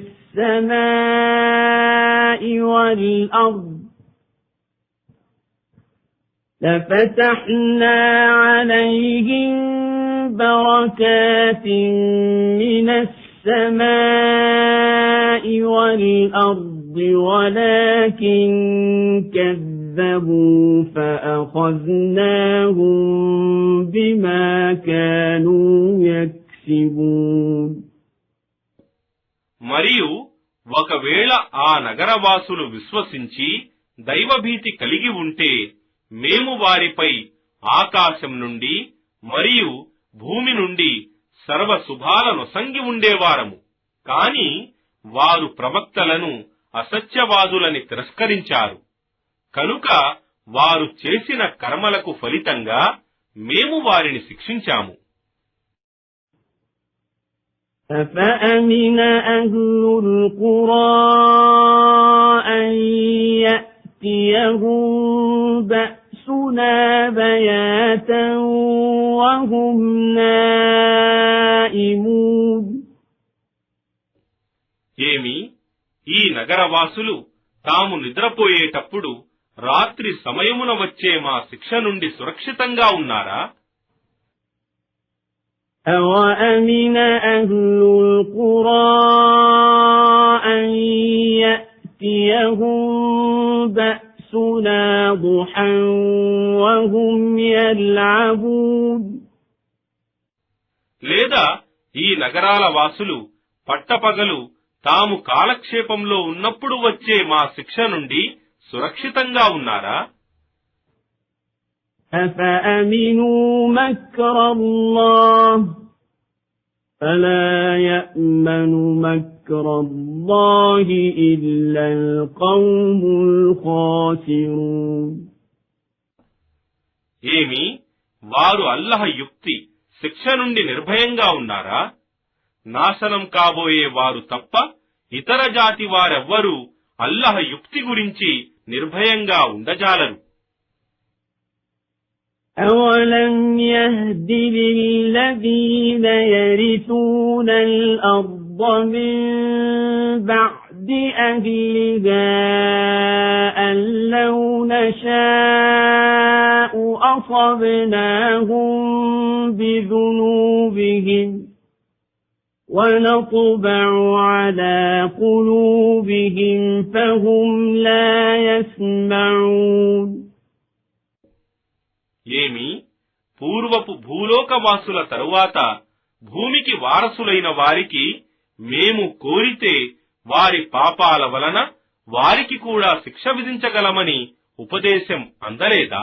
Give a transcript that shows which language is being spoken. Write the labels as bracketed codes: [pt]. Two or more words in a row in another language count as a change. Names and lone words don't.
[ar] السَّمَاءِ وَالْأَرْضِ بركات من السماء والأرض ولكن كذبوا فأخذناهم بما كانوا يكسبون. [te] మరియు ఒకవేళ ఆ నగరవాసులు విశ్వసించి దైవభీతి కలిగి ఉంటే మేము వారిపై ఆకాశం నుండి మరియు భూమి నుండి సర్వ శుభాలనొసంగి ఉండేవారము. కాని వారు ప్రవక్తలను అసత్యవాదులని తిరస్కరించారు. కనుక వారు చేసిన కర్మలకు ఫలితంగా మేము వారిని శిక్షించాము. [ar] أفأمن أهل القرى أن يأتيهم بأسنا بياتا وهم نائمون. [te] ఏమి ఈ నగరవాసులు తాము నిద్రపోయేటప్పుడు రాత్రి సమయమున వచ్చే మా శిక్ష నుండి సురక్షితంగా ఉన్నారా? [ar] أَوَأَمِنَ أَهْلُ الْقُرَىٰ أَن يَأْتِيَهُم بَأْسُنَا ضُحًى وَهُمْ يَلْعَبُونَ. [te] లేదా ఈ నగరాల వాసులు పట్టపగలు తాము కాలక్షేపంలో ఉన్నప్పుడు వచ్చే మా శిక్ష నుండి సురక్షితంగా ఉన్నారా? [ar] أَفَأَمِنُوا مَكْرَ اللَّهِ فَلَا يَأْمَنُ مَكْرَ اللَّهِ إِلَّا الْقَوْمُ الْخَاسِرُونَ. [te] ఏమి వారు అల్లహ యుక్తి శిక్ష నుండి నిర్భయంగా ఉన్నారా? నాశనం కాబోయే వారు తప్ప ఇతర జాతి వారెవ్వరూ అల్లహ యుక్తి గురించి నిర్భయంగా ఉండజాలరు. [ar] أَوَلَمْ يَهْدِ لِلَّذِينَ يَرِثُونَ الْأَرْضَ مِن بَعْدِ أَهْلِهَا أَن لَّوْ نَشَاءُ أَصَبْنَاهُم بِذُنُوبِهِمْ ونطبع على قلوبهم فهم لا يسمعون [te] ఏమి పూర్వపు భూలోకవాసుల తరువాత భూమికి వారసులైన వారికి మేము కోరితే వారి పాపాల వలన వారికి కూడా శిక్ష విధించగలమని ఉపదేశం అందలేదా?